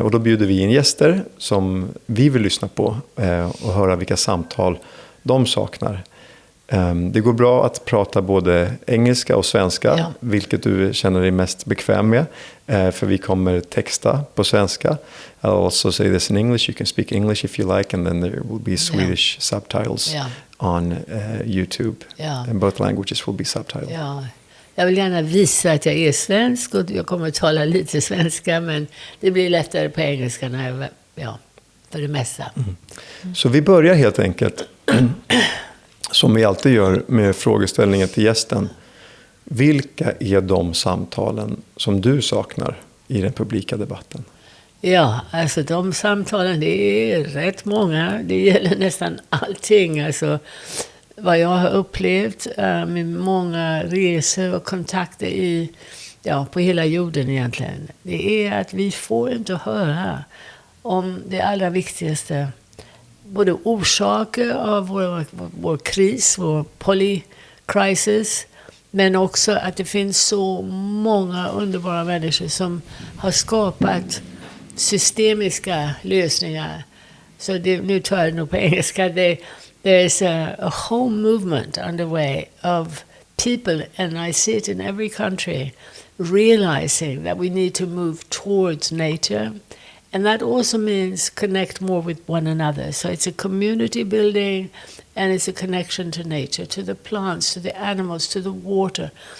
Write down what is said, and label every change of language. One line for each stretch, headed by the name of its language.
Swedish: Och då bjuder vi in gäster som vi vill lyssna på och höra vilka samtal de saknar. Det går bra att prata både engelska och svenska, vilket du känner dig mest bekväm med, för vi kommer texta på svenska.
English: I'll also say this in English. You can speak English if you like, and then there will be Swedish subtitles on YouTube. And both languages will be subtitled.
Swedish: Ja. Jag vill gärna visa att jag är svensk, och jag kommer att tala lite svenska, men det blir lättare på engelska när för det mesta. Så vi börjar helt enkelt som vi alltid gör med frågeställningen till gästen. Vilka är de samtalen som du saknar i den publika debatten? Ja, alltså de samtalen, det är rätt många. Det gäller nästan allting. Alltså vad jag har upplevt med många resor och kontakter på hela jorden egentligen. Det är att vi får inte höra om det allra viktigaste. Både orsaker av vår kris, vår polycrisis, men också att det finns så många underbara människor som har skapat systemiska lösningar. Så nu tar jag det nog på engelska.
English: There's a whole movement underway of people, and I see it in every country, realizing that we need to move towards nature. And that also means connect more with one another. So it's a community building, and it's a connection to nature, to the plants, to the animals, to the water.